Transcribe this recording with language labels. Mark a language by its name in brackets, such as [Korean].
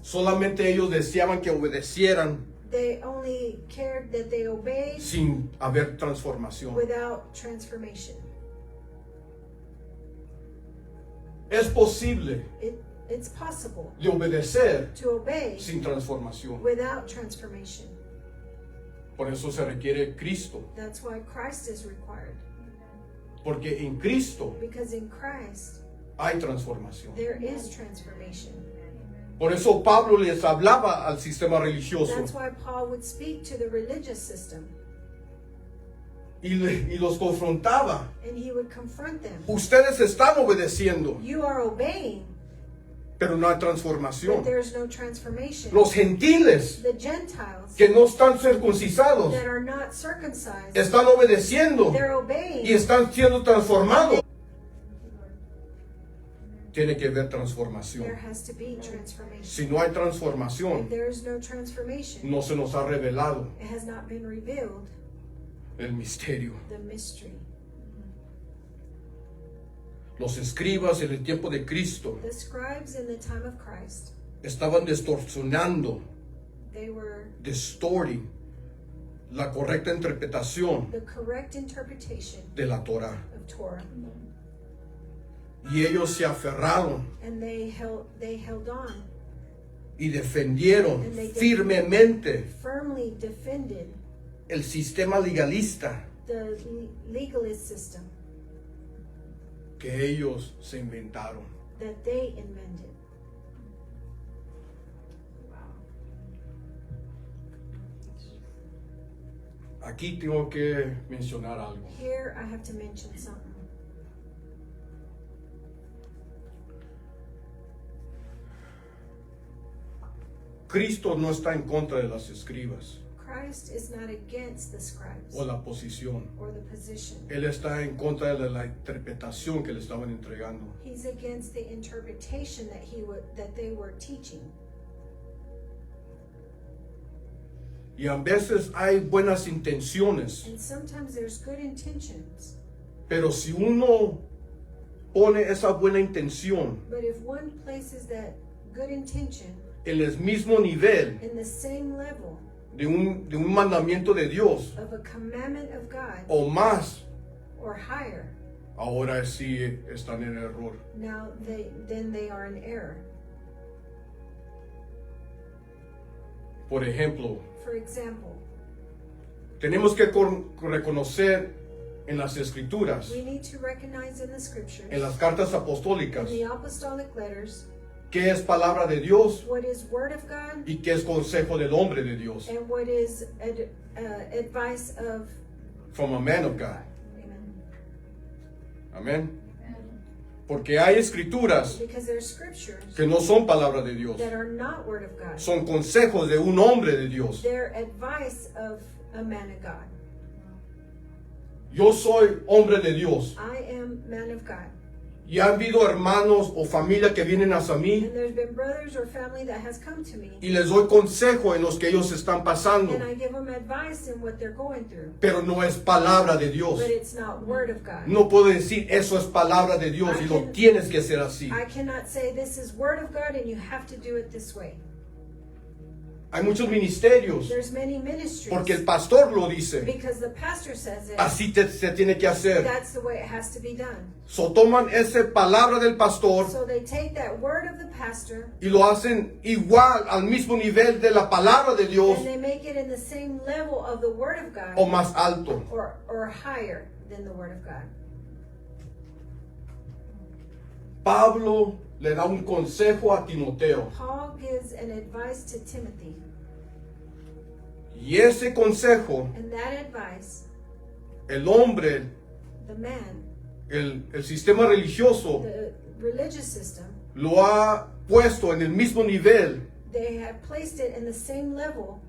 [Spanish] Solamente ellos deseaban que obedecieran [English] They only cared that they obeyed [Spanish] sin haber transformación. [English] without transformation. [Spanish] Es posible [English] It's possible [Spanish] de obedecer [English] to obey [Spanish] sin transformación. [English] without transformation. [Spanish] Por eso se requiere Cristo. [English] That's why Christ is required. [Spanish] Porque en Cristo [English] Because in Christ, [Spanish] hay transformación. [English] there is transformation. [Spanish] Por eso Pablo les hablaba al sistema religioso [English] That's why Paul would speak to the religious system [Spanish] y los confrontaba. [English] and he would confront them. [Spanish] Ustedes están obedeciendo, [English] You are obeying, [Spanish] pero no hay [English] but [Spanish] transformación. [English] there's no transformation. [Spanish] Los gentiles [English] The Gentiles [Spanish] que no están circuncidados [English] that are not circumcised, [Spanish] están obedeciendo [English] they're [Spanish] y [English] obeying. [Spanish] están siendo transformados. Tiene que haber transformación. [English] There has to be transformation. [Spanish] Si no hay [English] If [Spanish] transformación, [English] there is no transformation, [Spanish] no se nos ha revelado [English] it has not been revealed [Spanish] el misterio. [English] the mystery. [Spanish] Los escribas en el tiempo de Cristo [English] The scribes in the time of Christ, [Spanish] estaban distorsionando, [English] they were distorting [Spanish] la correcta interpretación [English] the correct interpretation [Spanish] de la Torah. [English] of Torah, [Spanish] Y ellos se aferraron [English] and they held on, [Spanish] y defendieron firmemente [English] firmly defended [Spanish] el sistema legalista [English] the legalist system [Spanish] que ellos se inventaron. [English] that they invented. [Spanish] Aquí tengo que mencionar algo. [English] Here I have to mention something. [Spanish] Cristo no está en contra de las escribas [English] Christ is not against the scribes [Spanish] o la posición. [English] or the position. [Spanish] Él está en contra de la interpretación que le estaban entregando. [English] He's against the interpretation that they were teaching. [Spanish] Y a veces hay buenas intenciones, [English] And sometimes there's good intentions, [Spanish] pero si uno pone esa buena intención [English] But if one places that good intention [Spanish] en el mismo nivel [English] in the same level [Spanish] de un mandamiento de Dios [English] of a commandment of God [Spanish] o más, [English] or higher, [Spanish] ahora sí están en error. [English] now then they are in error. [Spanish] Por ejemplo, [English] For example, [Spanish] tenemos que reconocer en las escrituras, [English] we need to recognize in the scriptures, [Spanish] en las cartas [English] in [Spanish] apostólicas, [English] the apostolic letters, [Spanish] qué es palabra de Dios [English] what is word of God [Spanish] y qué es consejo del hombre de Dios, [English] and what is advice of from a man of God. Amen. [Spanish] Amén. Porque hay escrituras [English] Because there are scriptures [Spanish] que no son palabra de Dios, [English] that are not word of God. [Spanish] son consejos de un hombre de Dios. [English] They're advice of a man of God. [Spanish] Yo soy hombre de Dios [English] I am man of God. [Spanish] y ha habido hermanos o familia que vienen hacia mí [English] And there's been brothers or family that has come to me, [Spanish] y les doy consejo en los que ellos están pasando, [English] and I give them advice in what they're going through. [Spanish] pero no es palabra de Dios. [English] But it's not word of God. [Spanish] No puedo decir eso es palabra de Dios y lo tienes que hacer así. [English] I cannot say this is word of God and you have to do it this way. [Spanish] Hay muchos ministerios [English] There's many ministries [Spanish] porque el pastor lo dice. [English] because the pastor says it. [Spanish] Así se tiene que hacer. [English] That's the way it has to be done. [Spanish] So toman esa palabra del pastor [English] So they take that word of the pastor [Spanish] y lo hacen igual al mismo nivel de la palabra de Dios [English] and they make it in the same level of the word of [Spanish] o [English] God [Spanish] más alto. [English] or higher than the word of God. [Spanish] Pablo le da un consejo a Timoteo [English] Paul gives an advice to Timothy, [Spanish] y ese consejo [English] and that advice, [Spanish] el hombre, [English] the man, [Spanish] el sistema religioso [English] the religious system, [Spanish] lo ha puesto en el mismo nivel [English] they have placed it in the same level